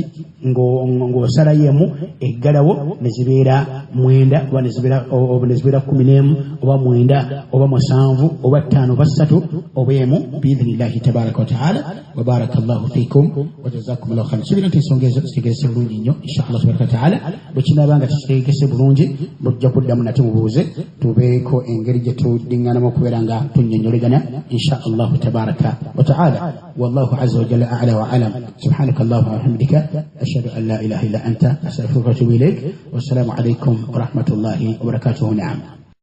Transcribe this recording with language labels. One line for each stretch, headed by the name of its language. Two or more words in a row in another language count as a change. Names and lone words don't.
Ganda: ng'osalayo emu eggalawo ne zibeera 9 oba ne zibeera 11 oba 9 oba 7 oba 5 oba 3 oba emu
Arabic: بإذن الله تبارك وتعالى وبارك الله فيكم وجزاكم الله خيرا
Ganda: kibira nti ensonga ezo zitegerese bulungi nnyo
Arabic: إن شاء الله تبارك وتعالى
Ganda: bwe kinaabanga tekitegese bulungi bujja kuddamu nate mubuuze tubeeko engeri gye tuddiŋŋanamu okubeera nga tunnyonnyolegana
Arabic: inshallah تبارك وتعالى والله عز وجل أعلى وأعلم سبحانك اللهم وبحمدك أشهد أن لا إله إلا أنت أستغفرك وأتوب إليك والسلام عليكم ورحمة الله وبركاته. نعم.